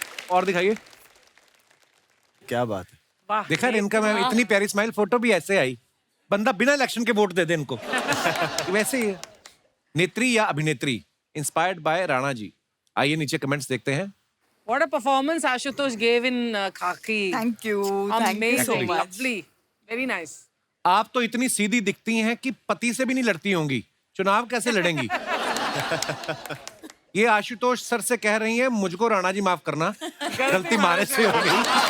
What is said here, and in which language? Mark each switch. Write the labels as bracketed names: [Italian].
[Hindi] और दिखाइए। क्या बात है। वाह। देखा इनका, मैं इतनी प्यारी स्माइल, फोटो भी ऐसे आई। बंदा बिना इलेक्शन के वोट दे दे इनको। वैसे ही है। नेत्री या अभिनेत्री, [English] inspired by [Hindi] राणा जी। आइए नीचे कमेंट्स देखते हैं। [English] What a performance Ashutosh gave in Khaki. Thank you so Amazing, much. lovely, very nice. [Hindi] आप तो इतनी सीधी दिखती हैं कि पति से भी नहीं लड़ती होंगी, चुनाव कैसे लड़ेंगी? ये आशुतोष सर से कह रही हैं, मुझको राणा जी माफ करना, गलती मारे से हो गई।